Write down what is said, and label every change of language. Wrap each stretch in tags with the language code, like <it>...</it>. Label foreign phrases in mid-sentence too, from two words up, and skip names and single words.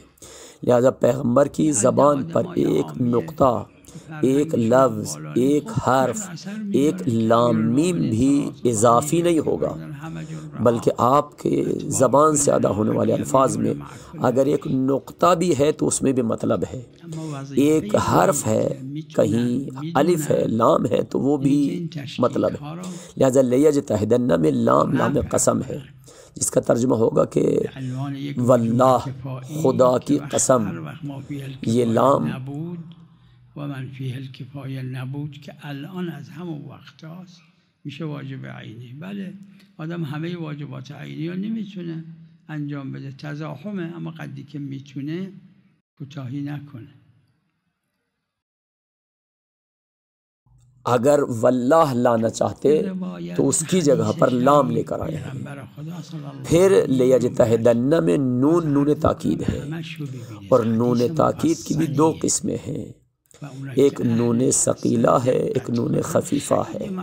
<ur>لہذا پیغمبر کی زبان پر ایک نقطہ، ایک لفظ، ایک حرف، ایک لام میم بھی اضافی نہیں ہوگا، بلکہ آپ کے زبان سے ادا ہونے والے الفاظ میں اگر ایک نقطہ بھی ہے تو اس میں بھی مطلب ہے، ایک حرف ہے، کہیں الف ہے، لام ہے تو وہ بھی مطلب ہے۔ لہذا لیجتہدن میں لام قسم ہے، جس کا ترجمہ ہوگا کہ واللہ، خدا کی قسم۔ یہ لام</ur> <fa>ومن فیه الکفایه نبود که الان از همون وقت هاست میشه واجب عینی. بله آدم همه واجبات عینی رو نمیتونه انجام بده، تزاحمه، اما قدری که میتونه کوتاهی نکنه۔</fa> <ur>اگر واللہ لانا چاہتے تو اس کی جگہ پر لام لے کر آئے ہیں۔ پھر لیجتہدن میں نون تاکید ہے، اور نون تاکید کی بھی دو قسمیں ہیں، ایک نون ثقیلہ ہے، ایک نون خفیفہ ہے۔</ur>